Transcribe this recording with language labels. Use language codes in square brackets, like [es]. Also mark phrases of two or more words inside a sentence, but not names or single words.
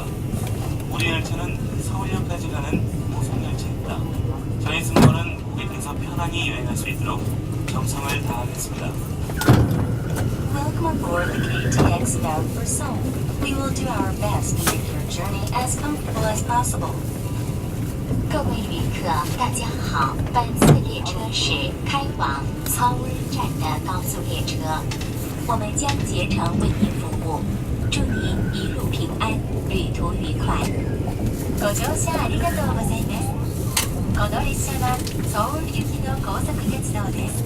[ko] 우리 열차는 서울역까지 가는 고속 열차입니다. 저희 승무원은 고객께서 편안히 여행할 수 있도록 정성을 다하겠습니다. [en] Welcome aboard the KTX bound for Seoul. We will do our best to make your journey as comfortable as possible. [zh] 各位旅客，大家好，本次列车是开往서울站的高速列车，我们将竭诚为您服务。祝您一路平安，旅途愉快。 [ja] ご乗車ありがとうございます。この列車はソウル行きの高速鉄道です。